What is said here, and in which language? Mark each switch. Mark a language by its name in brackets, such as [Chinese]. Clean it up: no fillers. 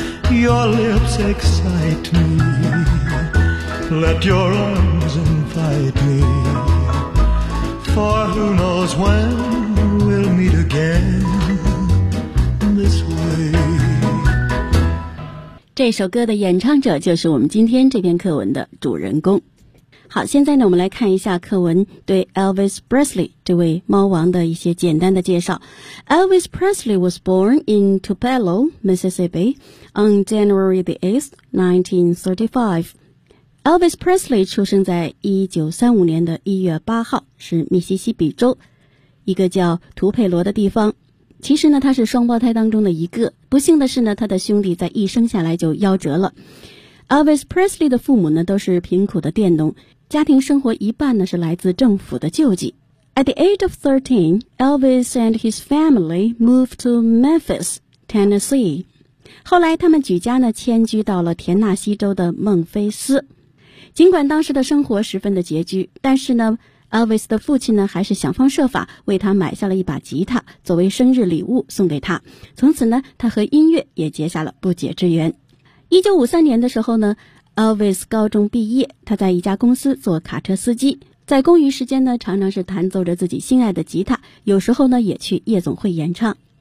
[English] Your lips excite me, let your arms invite me, for who knows when we'll meet again this way. [Chinese] 这首歌的演唱者就是我们今天这篇课文的主人公。好，现在呢，我们来看一下课文对 Elvis Presley 这位猫王的一些简单的介绍。 [English] Elvis Presley was born in Tupelo, Mississippi, on January the 8th, 1935. [Chinese] Elvis Presley 出生在1935年的1月8号，是密西西比州一个叫图佩罗的地方。其实呢，他是双胞胎当中的一个。不幸的是呢，他的兄弟在一生下来就夭折了。 Elvis Presley 的父母呢，都是贫苦的佃农，家庭生活一半呢是来自政府的救济。 [English] At the age of 13, Elvis and his family moved to Memphis, Tennessee. [Chinese] 后来他们举家呢迁居到了田纳西州的孟菲斯。尽管当时的生活十分的拮据，但是呢Elvis 的父亲呢，还是想方设法为他买下了一把吉他，作为生日礼物送给他。从此呢，他和音乐也结下了不解之缘。1953年的时候呢，Elvis 高中毕业，他在一家公司做卡车司机，在公余时间呢，常常是弹奏着自己心爱的吉他，有时候呢，也去夜总会演唱。